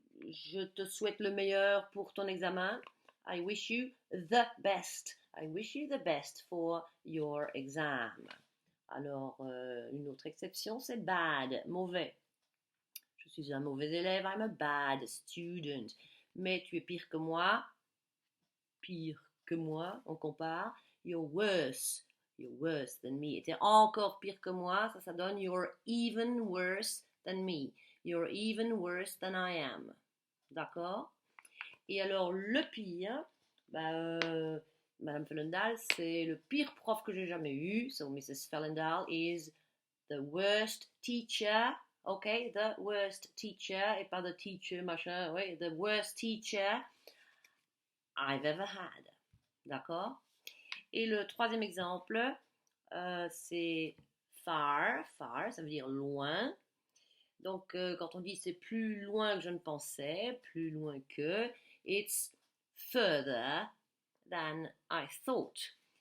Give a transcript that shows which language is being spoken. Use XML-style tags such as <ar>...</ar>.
<fr>Je te souhaite le meilleur pour ton examen.</fr> <en>I wish you the best. I wish you the best for your exam.</en> <fr>Alors, une autre exception, c'est bad, mauvais. Je suis un mauvais élève,</fr> <en>I'm a bad student.</en> <fr>Mais tu es pire que moi, on compare.</fr> <en>You're worse than me.</en> <fr>Tu es encore pire que moi, ça donne</fr> <en>you're even worse than me. You're even worse than I am.</en> <fr>D'accord? Et alors, le pire, Madame Fellendahl, c'est le pire prof que j'ai jamais eu.</fr> <en>So, Mrs. Fellendahl is the worst teacher. OK? The worst teacher.</en> <fr>Et pas</fr> <en>the teacher,</en> <fr>machin. Oui,</fr> <en>the worst teacher I've ever had.</en> <fr>D'accord? Et le troisième exemple, c'est far. Far, ça veut dire loin. Donc, quand on dit c'est plus loin que je ne pensais, plus loin que,</fr> <en>it's further than I thought.</en>